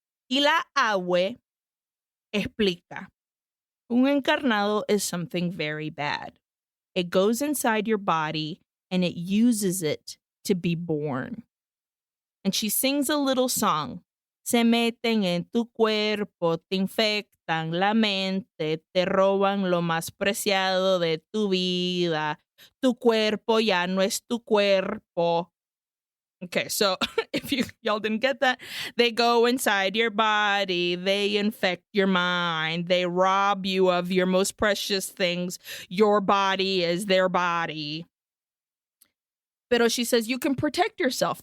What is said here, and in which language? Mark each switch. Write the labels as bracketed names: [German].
[Spanish] Y la Abue explica. Un encarnado [English] is something very bad. It goes inside your body and it uses it to be born. And she sings a little song. [Spanish] Se meten en tu cuerpo, te infectan la mente, te roban lo más preciado de tu vida. Tu cuerpo ya no es tu cuerpo. [English] Okay, so if y'all didn't get that, they go inside your body, they infect your mind, they rob you of your most precious things. Your body is their body. [Spanish] Pero [English] she says you can protect yourself.